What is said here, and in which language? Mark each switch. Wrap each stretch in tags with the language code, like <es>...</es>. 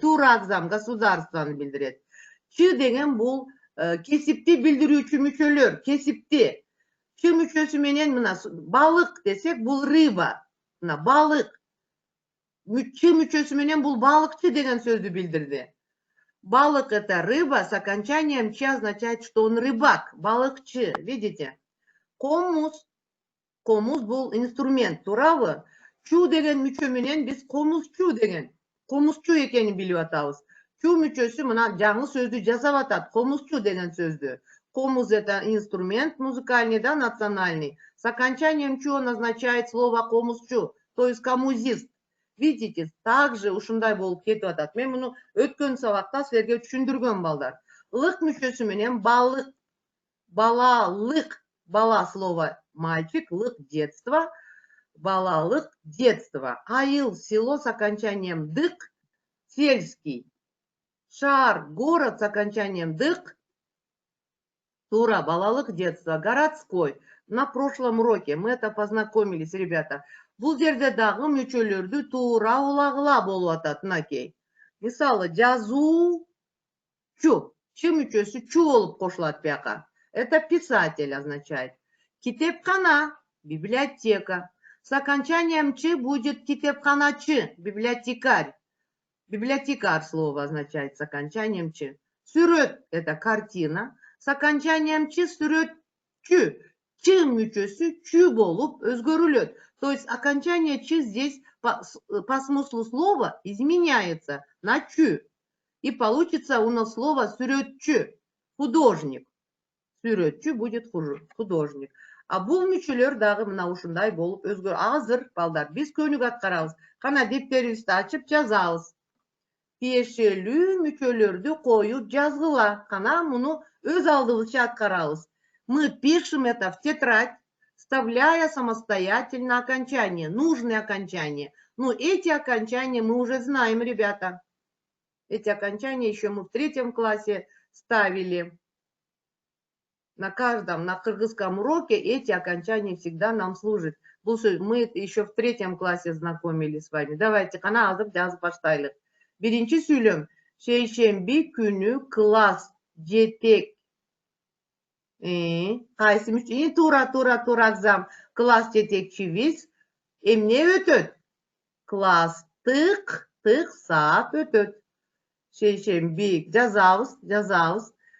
<ky>Туура агзам государствоны билдирет. Чы деген бул кесипти билдирүүчү мүчөлөр, кесипти. Чы мүчөсү менен мына балык десек, бул рыба. Мына балык. Чы мүчөсү менен бул балыкчы деген сөздү билдирди.</ky> <ru>Балык это рыба, с окончанием чи означает, что он рыбак, балыкчы. Видите?</ru> <ky>Комуз. Комуз бул инструмент, туурабы? Чу деген мүчө менен биз комузчу деген, комузчу экенин билип атабыз. Чу мүчөсү мына жаңы сөздү жасап атат, комузчу деген сөздү.</ky> <ru>Комуз это инструмент музыкальный, да, национальный. С окончанием чу он означает слово комузчу, то есть коммузист. Видите,</ru> <ky>также ушундай болуп кетип атат. Мен муну өткөн сабакта силерге түшүндүргөн, балдар. Лык мүчөсү менен балык, балалык, бала</ky> <ru>слово мальчик,</ru> <ky>лык</ky> <ru>детство,</ru> <ky>балалык детство.</ky> <ru>Айыл село с окончанием дык, сельский. Шар город с окончанием дык, тура, балалык детство, городской. На прошлом уроке мы это познакомились, ребята.</ru> <ky>Бул жерде дагы мүчөлөрдү туура улагыла болуп атат, мынакей. Мисалы, жазуу, чу. Чы мүчөсү чу болуп кошулат бияка.</ky> <ru>Это писатель означает. Китепкана, библиотека. С окончанием чы будет китепканачы, библиотекарь. Библиотекарь слово означает с окончанием чы. Сүрөт – это картина. С окончанием чы сүрөтчү.</ru> <ky>Чы мүчөсү чү болуп өзгөрүлөт.</ky> <ru>То есть окончание чы здесь по смыслу слова изменяется на чү. И получится у нас слово сүрөтчү, художник. Сүрөтчү будет художник.</ru> <ky>А бул мүчөлөр дагы мына ушундай болуп өзгөр. Азыр, балдар, биз көнүк аткарабыз. Кана дептерибизди ачып жазабыз. Тиешелүү мүчөлөрдү коюп жазгыла. Кана муну өз алдыбызча аткарабыз.</ky> <ru>Мы пишем это в тетрадь, вставляя самостоятельно окончание, нужные окончания. Ну, эти окончания мы уже знаем, ребята. Эти окончания еще мы в 3 классе ставили. На каждом, на кыргызском уроке эти окончания всегда нам служат. Мы еще в 3 классе знакомились с вами. Давайте,</ru> <ky>кана азыр жазып баштайлык. Биринчи сүйлөм. Шейшемби күнү класс жетек. Кайсы мүчө? Тура агзам. Класс жетекчибиз эмне өтөт? Класстык саат өтөт. Шейшемби жазабыз.</ky>